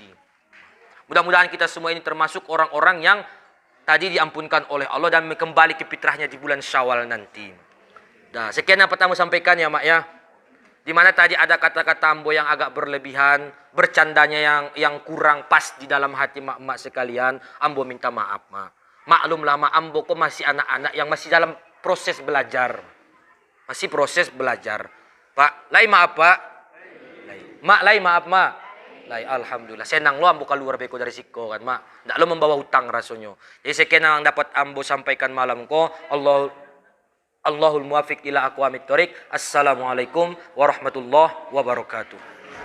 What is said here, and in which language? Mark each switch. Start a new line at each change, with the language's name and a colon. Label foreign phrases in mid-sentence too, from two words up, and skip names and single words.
Indonesian: Mudah-mudahan kita semua ini termasuk orang-orang yang tadi diampunkan oleh Allah dan kembali ke fitrahnya di bulan Syawal nanti. Nah, sekian yang pertama sampaikan ya mak ya. Dimana tadi ada kata-kata ambo yang agak berlebihan, bercandanya yang kurang pas di dalam hati mak-mak sekalian, ambo minta maaf mak. Maklumlah mak, ambo kok masih anak-anak yang masih dalam proses belajar. Masih proses belajar.
Minangkabau: Pak, lai maaf pak. Lai. Mak, lai maaf mak. Lai, alhamdulillah. Senang lo ambo keluar beko dari siko kan mak. Ndak lo membawa hutang rasanya.
Indonesian: Jadi sekian yang dapat ambo sampaikan malam ko.
Arabic: الله الموفق إلى أقوم الطريق. السلام عليكم ورحمة الله وبركاته.